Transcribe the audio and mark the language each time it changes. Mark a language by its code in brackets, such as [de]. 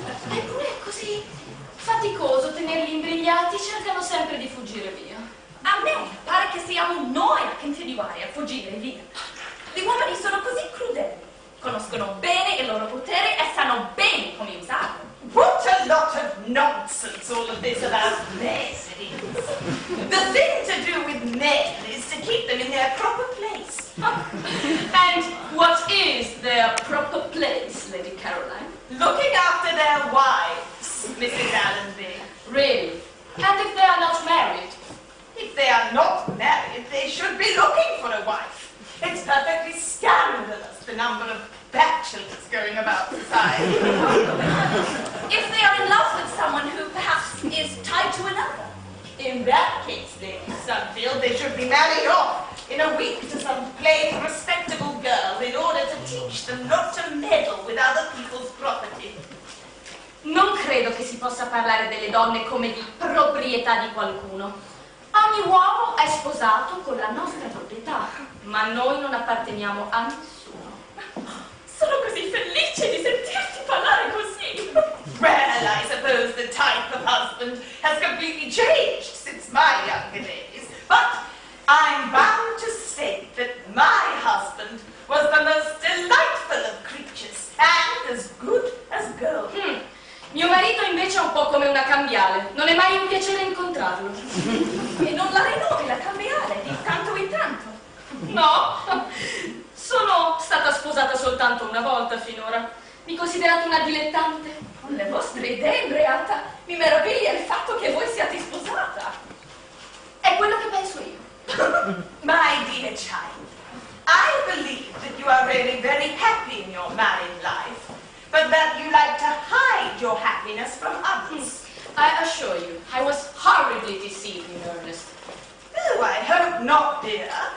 [it] Eppure è così faticoso tenerli imbrigliati, cercano sempre di fuggire via. A me pare che siamo noi a continuare a fuggire via. Gli uomini sono così crudeli, conoscono bene il loro potere e sanno bene come usarlo. [en] What a a lot of nonsense, all of this about marriage. The thing to do with men is to keep them in their proper place. And what is their proper place, Lady Caroline? Looking after their wives, Mrs. Allenby. Really? And if they are not married? If they are not married, they should be looking for a wife. It's perfectly scandalous, the number of bachelors going about society. If they are in love with someone who perhaps is tied to another. In that case, Lady Sunfield, they should be married off in a week to some plain, respectable girl in order to teach them not to meddle with other people's property. [it] Non credo che si possa parlare delle donne come di proprietà di qualcuno. Ogni uomo è sposato con la nostra proprietà, ma noi non apparteniamo a nessuno. Sono così felice di sentirti parlare così. [en] Well, I suppose the type of husband has completely changed since my younger days, but I'm bound to state that my husband was the most delightful of creatures and as good as gold. [it] Mio marito invece è un po' come una cambiale, non è mai un piacere incontrarlo. E non la rinnovi la cambiale di tanto in tanto? No, sono stata sposata soltanto una volta finora. Mi considerate una dilettante? Con le vostre idee in realtà mi meraviglia il fatto che voi siate sposata. È quello che penso io. [en] My dear child, I believe that you are really very happy in your married life, but that you like to hide your happiness from others. I assure you, I was horribly deceived in Ernest. Oh, I hope not, dear.